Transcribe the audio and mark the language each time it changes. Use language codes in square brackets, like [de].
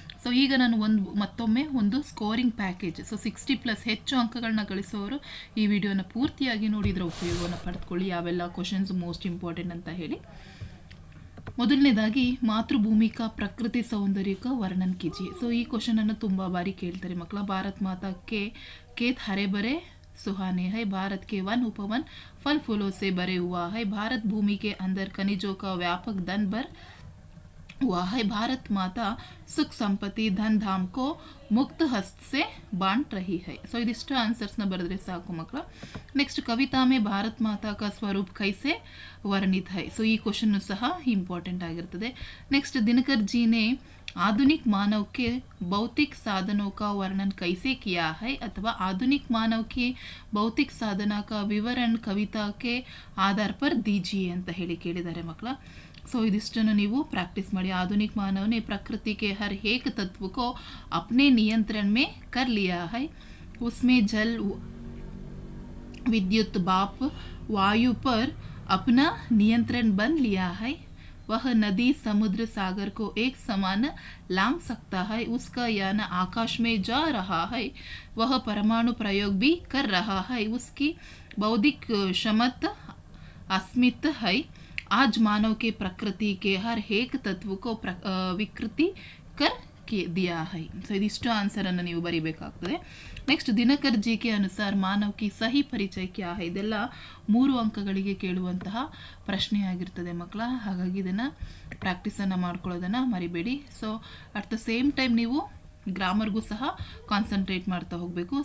[kn] So ಈಗ ನಾನು ಮತ್ತೊಮ್ಮೆ ಒಂದು ಸ್ಕೋರಿಂಗ್ ಪ್ಯಾಕೇಜ್, ಸೊ 60+ ಹೆಚ್ಚು ಅಂಕಗಳನ್ನ ಗಳಿಸೋರು ಈ ವಿಡಿಯೋನ ಪೂರ್ತಿಯಾಗಿ ನೋಡಿ ಇದರ ಉಪಯೋಗವನ್ನು ಪಡೆದುಕೊಳ್ಳಿ, ಯಾವೆಲ್ಲ ಕ್ವಶನ್ಸ್ ಮೋಸ್ಟ್ ಇಂಪಾರ್ಟೆಂಟ್ ಅಂತ ಹೇಳಿ. ಮೊದಲನೇದಾಗಿ, [hi] ಮಾತೃಭೂಮಿಕಾ ಪ್ರಕೃತಿ ಸೌಂದರ್ಯಕ ವರ್ಣನ್ कीजिए. [kn] ಸೊ ಈ ಕ್ವಶನನ್ನು ತುಂಬ ಬಾರಿ ಕೇಳ್ತಾರೆ ಮಕ್ಕಳ. [hi] ಭಾರತ್ ಮಾತಾ के खेत हरे भरे सुहाने है, भारत के वन उपवन फल फूलों से भरे हुआ है, भारत भूमि के अंदर खनिजों का व्यापक धन भर हुआ है, भारत माता सुख संपत्ति धन धाम को मुक्त हस्त से बांट रही है. [kn] ಸೊ ಇದಿಷ್ಟು ಆನ್ಸರ್ಸ್ನ ಬರೆದ್ರೆ ಸಾಕು ಮಕ್ಕಳ. ನೆಕ್ಸ್ಟ್, [hi] ಕವಿತಾ ಮೇ ಭಾರತ್ ಮಾತಾ ಕಾ ಸ್ವರೂಪ್ ಕೈಸೆ ವರ್ಣಿತ है. [kn] ಸೊ ಈ ಕ್ವಶನ್ನು ಸಹ ಇಂಪಾರ್ಟೆಂಟ್ ಆಗಿರ್ತದೆ. [hi] ನೆಕ್ಸ್ಟ್, ದಿನಕರ್ ಜೀನೆ आधुनिक मानव के भौतिक साधनों का वर्णन कैसे किया है, अथवा आधुनिक मानव के भौतिक साधना का विवरण कविता के आधार पर दीजिए [kn] ಅಂತ ಹೇಳಿ ಕೇಳಿದ್ದಾರೆ ಮಕ್ಕಳ. ಸೊ ಇದಿಷ್ಟನ್ನು ನೀವು ಪ್ರಾಕ್ಟೀಸ್ ಮಾಡಿ. [hi] आधुनिक मानव ने प्रकृति के हर एक तत्व को अपने नियंत्रण में कर लिया है, उसमें जल विद्युत भाप वायु पर अपना नियंत्रण बन लिया है, वह नदी समुद्र सागर को एक समान लांघ सकता है, उसका यान आकाश में जा रहा है, वह परमाणु प्रयोग भी कर रहा है, उसकी बौद्धिक क्षमता अस्मित है, आज मानव के प्रकृति के हर एक तत्व को विकृति कर दिया है. [kn] ಸೊ ಇದಿಷ್ಟು ಆನ್ಸರನ್ನು ನೀವು ಬರೀಬೇಕಾಗ್ತದೆ. ನೆಕ್ಸ್ಟ್, [hi] ದಿನಕರ್ ಜಿ ಕೆ ಅನುಸಾರ ಮಾನವ್ ಕಿ ಸಹಿ ಪರಿಚಯ ಕ್ಯಾ ಹೈ. [kn] ಇದೆಲ್ಲ 3 ಅಂಕಗಳಿಗೆ ಕೇಳುವಂತಹ ಪ್ರಶ್ನೆ ಆಗಿರ್ತದೆ ಮಕ್ಕಳ. ಹಾಗಾಗಿ ಇದನ್ನು ಪ್ರಾಕ್ಟೀಸನ್ನು ಮಾಡ್ಕೊಳ್ಳೋದನ್ನು ಮರಿಬೇಡಿ. So at the same time ನೀವು ಗ್ರಾಮರ್ಗೂ ಸಹ ಕಾನ್ಸಂಟ್ರೇಟ್ ಮಾಡ್ತಾ ಹೋಗಬೇಕು.